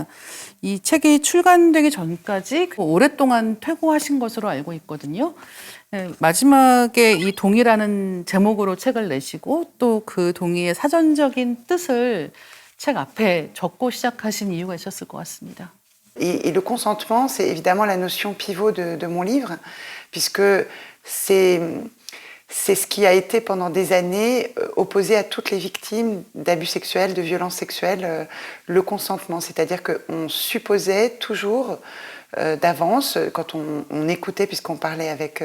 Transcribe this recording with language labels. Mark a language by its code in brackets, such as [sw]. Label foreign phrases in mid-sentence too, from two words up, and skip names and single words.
[ko] 이 책이 출간되기 전까지 오랫동안 퇴고하신 것으로 알고 있거든요. 마지막에 이 동의라는 제목으로 책을 내시고 또 그 동의의 사전적인 뜻을 책 앞에 적고 시작하신 이유가 있었을 것 같습니다. [fr] Et le consentement, c'est évidemment la notion pivot de mon livre, puisque c'est ce qui a été pendant des années opposé à toutes les victimes d'abus sexuels, de violences sexuelles, le consentement. C'est-à-dire qu'on supposait toujours d'avance, quand on écoutait, puisqu'on parlait avec...